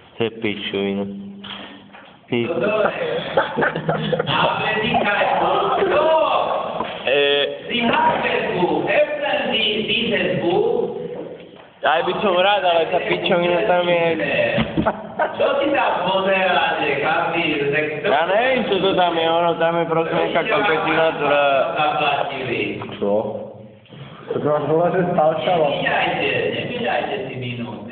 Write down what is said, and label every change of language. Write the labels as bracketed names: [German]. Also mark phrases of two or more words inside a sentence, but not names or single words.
[Slovak] To je pičovina. [German] Sie haben das Buch. Öffnen Sie dieses Buch. [Slovak] Aj by som rád, ale tá pičovina tam je... Čo si tam pozeráte, každý sektor? Ja neviem, čo to tam je, ono tam je prosím nejaká koketina, ktorá... Zaplatili. Čo? To máš volať, že s paušalom. Nepídajte si minúty.